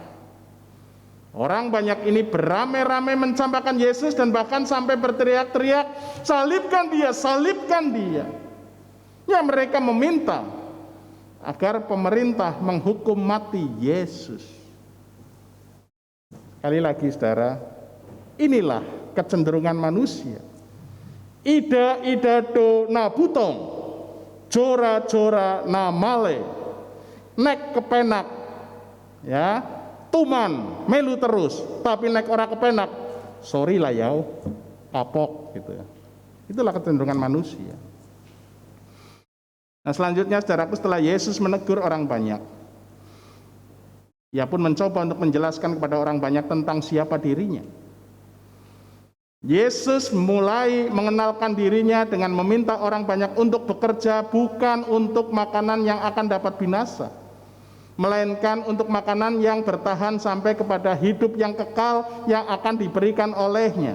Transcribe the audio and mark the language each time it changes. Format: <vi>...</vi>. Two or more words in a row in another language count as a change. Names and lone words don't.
<id>Bukankah Orang banyak ini beramai-ramai mencampakkan Yesus dan bahkan sampai berteriak-teriak, "Salibkan dia, salibkan dia." Ya, mereka meminta agar pemerintah menghukum mati Yesus. Sekali lagi saudara, inilah kecenderungan manusia.</id> <bbc>Ida idado na butong, jora jora na male,</bbc> <jv>nek kepenak, ya, tuman melu terus, tapi nek ora kepenak, sorry lah yau, kapok gitu ya.</jv> <id>Itulah kecenderungan manusia. Nah selanjutnya saudaraku, setelah Yesus menegur orang banyak, ia pun mencoba untuk menjelaskan kepada orang banyak tentang siapa dirinya. Yesus mulai mengenalkan dirinya dengan meminta orang banyak untuk bekerja bukan untuk makanan yang akan dapat binasa, melainkan untuk makanan yang bertahan sampai kepada hidup yang kekal yang akan diberikan olehnya.</id>